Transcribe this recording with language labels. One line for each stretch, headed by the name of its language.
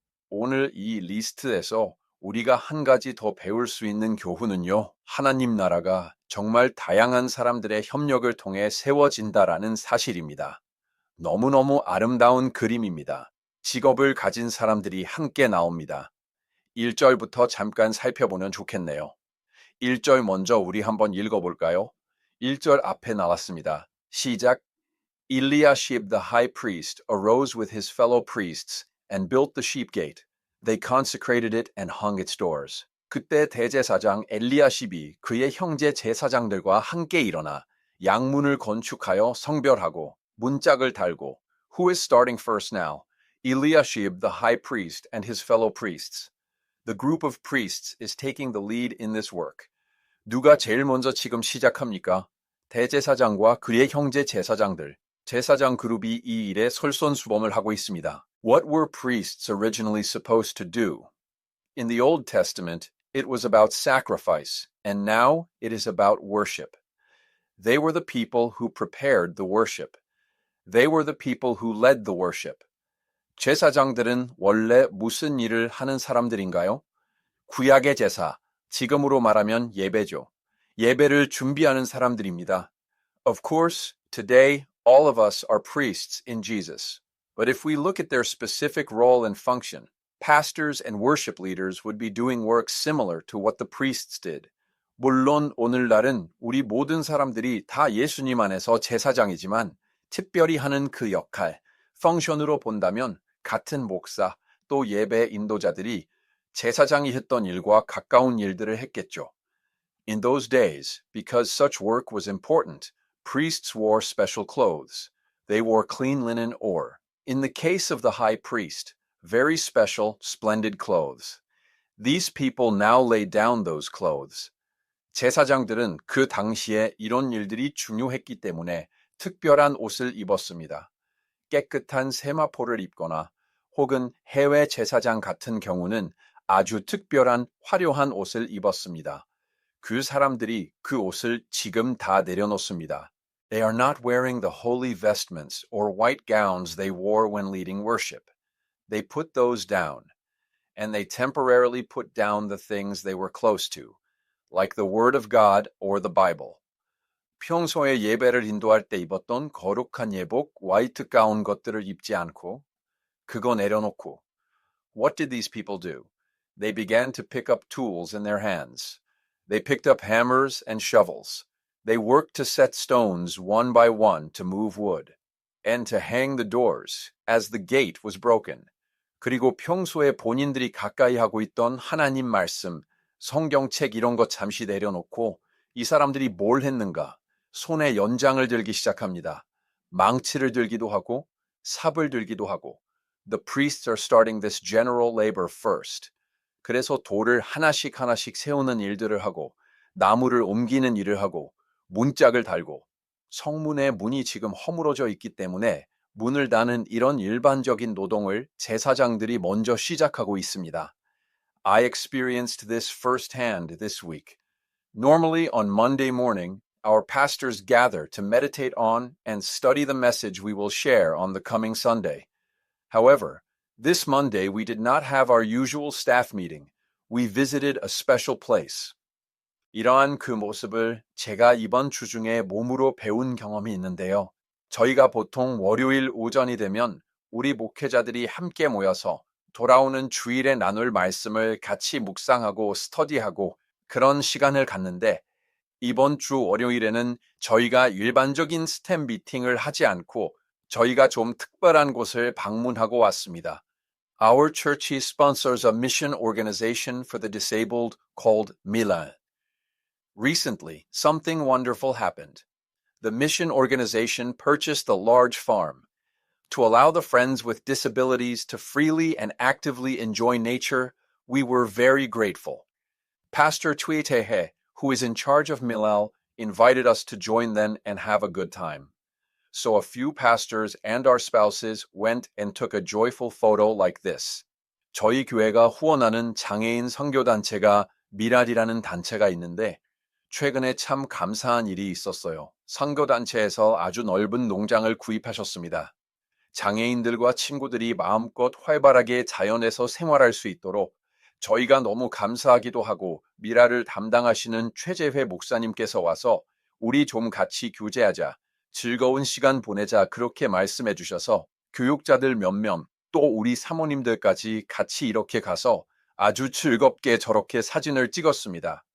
Korean: 오늘 이 리스트에서 우리가 한 가지 더 배울 수 있는 교훈은요, 하나님 나라가 정말 다양한 사람들의 협력을 통해 세워진다라는 사실입니다. 너무너무 아름다운 그림입니다. 직업을 가진 사람들이 함께 나옵니다. 1절부터 잠깐 살펴보면 좋겠네요. 1절 먼저 우리 한번 읽어볼까요? 1절 앞에 나왔습니다. 시작.
English: Eliashib the high priest arose with his fellow priests and built the sheep gate. They consecrated it and hung its doors.
Korean: 그때 대제사장 엘리야십이 그의 형제 제사장들과 함께 일어나 양문을 건축하여 성별하고 문짝을 달고.
English: Who is starting first now? Eliashib the high priest and his fellow priests. The group of priests is taking the lead in this work.
Korean: 누가 제일 먼저 지금 시작합니까? 대제사장과 그의 형제 제사장들. 제사장 그룹이 이 일에 솔선수범을 하고 있습니다.
English: What were priests originally supposed to do? In the Old Testament, it was about sacrifice, and now it is about worship. They were the people who prepared the worship. They were the people who led the worship.
Korean: 제사장들은 원래 무슨 일을 하는 사람들인가요? 구약의 제사, 지금으로 말하면 예배죠. 예배를 준비하는 사람들입니다.
English: Of course, today, all of us are priests in Jesus. But if we look at their specific role and function, pastors and worship leaders would be doing work similar to what the priests did.
Korean: 물론 오늘날은 우리 모든 사람들이 다 예수님 안에서 제사장이지만 특별히 하는 그 역할, 펑션으로 본다면 같은 목사 또 예배 인도자들이 제사장이 했던 일과 가까운 일들을 했겠죠.
English: In those days, because such work was important, priests wore special clothes. They wore clean linen or, in the case of the high priest, very special, splendid clothes. These people now lay down those clothes.
Korean: 제사장들은 그 당시에 이런 일들이 중요했기 때문에 특별한 옷을 입었습니다. 깨끗한 세마포를 입거나 혹은 해외 제사장 같은 경우는 아주 특별한 화려한 옷을 입었습니다. 그 사람들이 그 옷을 지금 다 내려놓습니다.
English: They are not wearing the holy vestments or white gowns they wore when leading worship. They put those down, and they temporarily put down the things they were close to, like the Word of God or the Bible.
Korean: 평소에 예배를 인도할 때 입었던 거룩한 예복, 화이트 가운 것들을 입지 않고 그거 내려놓고.
English: What did these people do? They began to pick up tools in their hands. They picked up hammers and shovels. They worked to set stones one by one to move wood, and to hang the doors, as the gate was broken.
Korean: 그리고 평소에 본인들이 가까이 하고 있던 하나님 말씀, 성경책 이런 거 잠시 내려놓고 이 사람들이 뭘 했는가? 손에 연장을 들기 시작합니다. 망치를 들기도 하고 삽을 들기도 하고.
English: The priests are starting this general labor first.
Korean: 그래서 돌을 하나씩 하나씩 세우는 일들을 하고 나무를 옮기는 일을 하고 문짝을 달고 성문의 문이 지금 허물어져 있기 때문에 문을 닫는 이런 일반적인 노동을 제사장들이 먼저 시작하고 있습니다.
English: I experienced this firsthand this week. Normally on Monday morning, our pastors gather to meditate on and study the message we will share on the coming Sunday. However, this Monday we did not have our usual staff meeting. We visited a special place.
Korean: 이러한 그 모습을 제가 이번 주 중에 몸으로 배운 경험이 있는데요. 저희가 보통 월요일 오전이 되면 우리 목회자들이 함께 모여서 돌아오는 주일에 나눌 말씀을 같이 묵상하고 스터디하고 그런 시간을 갖는데 이번 주 월요일에는 저희가 일반적인 스탬 미팅을 하지 않고 저희가 좀 특별한 곳을 방문하고 왔습니다.
English: Our church sponsors a mission organization for the disabled called Milan. Recently, something wonderful happened. The mission organization purchased a large farm. To allow the friends with disabilities to freely and actively enjoy nature, we were very grateful. Pastor Tui Tehe, who is in charge of Milal, invited us to join them and have a good time. So a few pastors and our spouses went and took a joyful photo like this.
Korean: 저희 교회가 후원하는 장애인 선교단체가 미랄이라는 단체가 있는데 최근에 참 감사한 일이 있었어요. 선교단체에서 아주 넓은 농장을 구입하셨습니다. 장애인들과 친구들이 마음껏 활발하게 자연에서 생활할 수 있도록 저희가 너무 감사하기도 하고 미라를 담당하시는 최재회 목사님께서 와서 우리 좀 같이 교제하자, 즐거운 시간 보내자 그렇게 말씀해 주셔서 교육자들 몇몇 또 우리 사모님들까지 같이 이렇게 가서 아주 즐겁게 저렇게 사진을 찍었습니다.